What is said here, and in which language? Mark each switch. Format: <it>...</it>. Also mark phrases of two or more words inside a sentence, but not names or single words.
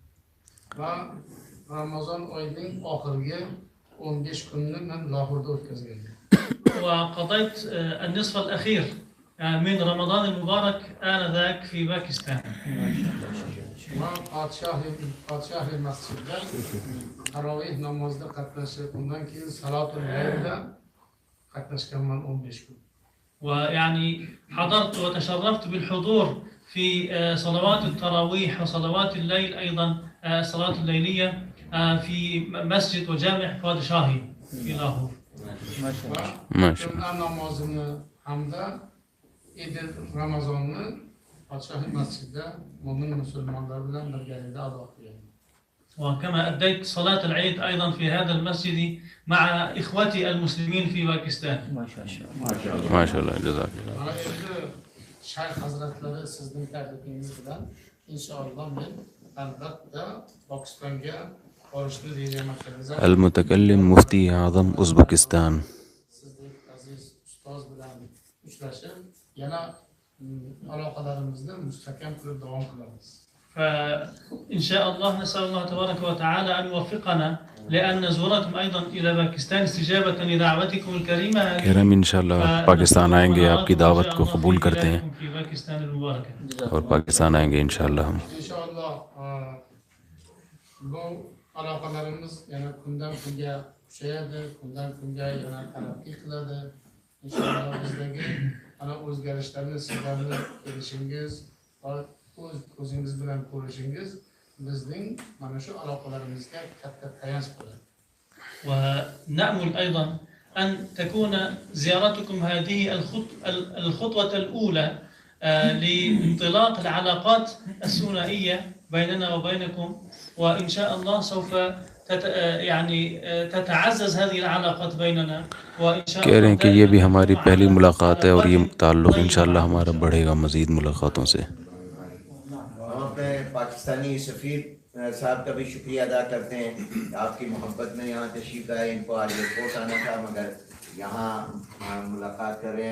<uz>رمضان oyining oxirgi 15 kunni men Lahorda o'tkazganman.</uz> <ar>وقضيت النصف الأخير من رمضان المبارك آنذاك في باكستان.</ar> <uz>Podshohli masjidda taroveh namozida qatnashib, undan keyin salatul laylda qatnashganman 15 kun.</uz> <ar>ويعني حضرت وتشرفت بالحضور في صلوات التراويح وصلوات الليل، أيضا الصلاة الليلية في مسجد وجامع بادشاهي في لاهور.</ar> <uz>Juma namozini hamda Eid Ramazonni Podshoh masjidida mo'min musulmonlar bilan birgalikda ado qilgan.</uz> <ar>وكما أديت صلاة العيد أيضا في هذا المسجد مع إخوتي المسلمين في باكستان. ما شاء الله جزاك الله</ar> <uz>Mana endi Shayx hazratlari sizning tabrikingiz bilan inshaalloh men albatta Pokistonga borishni rejalashtiriz.</uz> <ur>المتكلم مفتی اعظم ازبکستان</ur> <uz>Sizdek aziz ustoz bilan uchrashib, yana aloqalarimizni mustahkam qilib davom qilamiz.</uz> <ar>فإن شاء الله نسأل الله تبارك وتعالى أن يوفقنا لأن نزوركم أيضا إلى باكستان استجابة لدعوتكم الكريمة هذه.</ar> <ur>کہہ رہے ہیں ان شاء اللہ پاکستان آئیں گے، آپ کی دعوت کو قبول کرتے ہیں</ur> <ar>في باكستان المباركة.</ar> <ur>اور پاکستان آئیں گے ان شاء اللہ ہم.</ur> <uz>Inshaalloh bu aloqalarimiz yana kundan kunga kuchayadi, kundan kunga yana taraqqiy qiladi. Inshaalloh bizdagi ana o'zgarishlarni sizlarni kelishingiz va o'z ko'zingiz bilan ko'rishingiz bizning mana shu aloqalarimizga katta tayanch bo'ladi.</uz> <ar>ونأمل أيضا أن تكون زيارتكم هذه الخطوة الأولى لانطلاق العلاقات الثنائية بيننا وبينكم، وإن شاء الله سوف تتعزز هذه العلاقات بيننا وإن شاء الله.</ar> <ur>کہہ رہے ہیں کہ یہ بھی ہماری پہلی ملاقات ہے اور یہ تعلق ان شاء اللہ ہمارا بڑھے گا مزید ملاقاتوں سے. ہم اپنے پاکستانی سفیر صاحب کا بھی شکریہ ادا کرتے ہیں. آپ کی محبت میں یہاں تشریف لائے، ان کو آج رپورٹ آنا تھا مگر یہاں ملاقات کر رہے ہیں.</ur>